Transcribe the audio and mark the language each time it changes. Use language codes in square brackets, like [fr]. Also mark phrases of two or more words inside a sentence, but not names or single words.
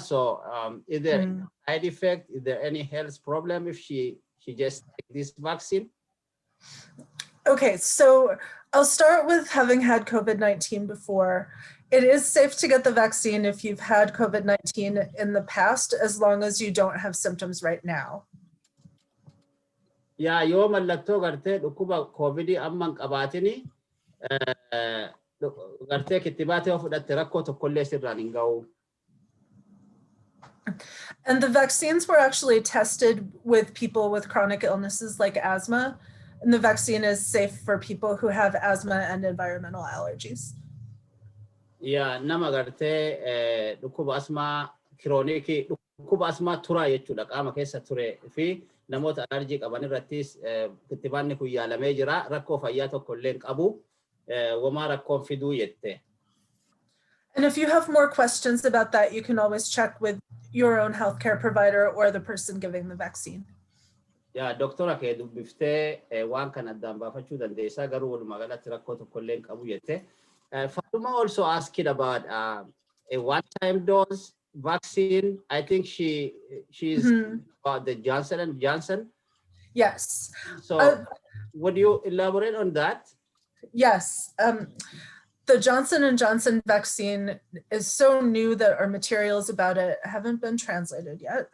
[en] So is there any side effect? Is there any health problem if she just take this vaccine? Okay, so I'll start with having had COVID-19 before. It is safe to get the vaccine if you've had COVID-19 in the past, as long as you don't have symptoms right now. Yeah, [om] yoo mallattoo gartee dhukkuba COVID amman qabaatini gartee kittibaatee of fudhatte rakkoo tokkollee sirraan hin ga'u. [en] And the vaccines were actually tested with people with chronic illnesses like asthma. And the vaccine is safe for people who have asthma and environmental allergies. Yeah, [om] nama gartee dhukkuba asmaa kirooniki dhukkuba asmaa turaa jechuudha qaama keessa ture fi namoota alerjii qaban irrattis kittibaanni kun yaalamee jira rakkoo fayyaa tokko illee hin qabu wamaa rakkoon fiduu jette. [en] And if you have more questions about that, you can always check with your own healthcare provider or the person giving the vaccine. [om] Yeah, Doctor ke dubbiftee waan kan addaan baafachuu dandeessaa garuu walumaa galatti rakkoo tokko illee hin qabu jette. [en] Fatuma also asked about a one-time dose vaccine. I think she's about the Johnson & Johnson. Yes. So would you elaborate on that? Yes. The Johnson & Johnson vaccine is so new that our materials about it haven't been translated yet.